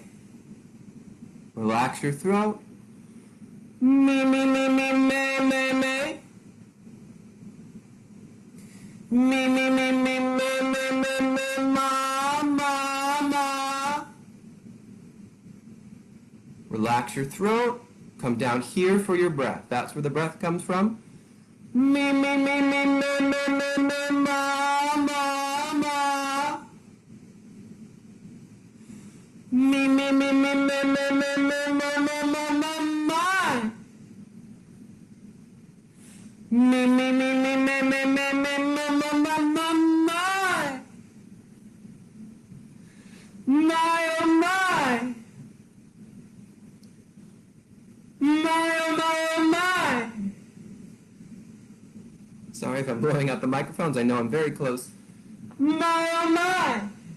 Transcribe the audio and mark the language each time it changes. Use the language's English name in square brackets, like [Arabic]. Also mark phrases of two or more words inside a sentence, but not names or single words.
[English] Relax your throat. Me, me, me, me, me, me, me. Me, me, me, me, me, me, me, me, ma, ma, ma. Relax your throat. Come down here for your breath. That's where the breath comes from. Me, me, me, me, me, me, me, me, ma, ma, ma. Me, me, me, me, me, me, me, me, me, me, me, me, my. Me, me, me, me, me, me, me, me, me, me, me, me, my. My, oh my. My, oh my, oh my. Sorry if I'm blowing out the microphones. I know I'm very close. My, oh my.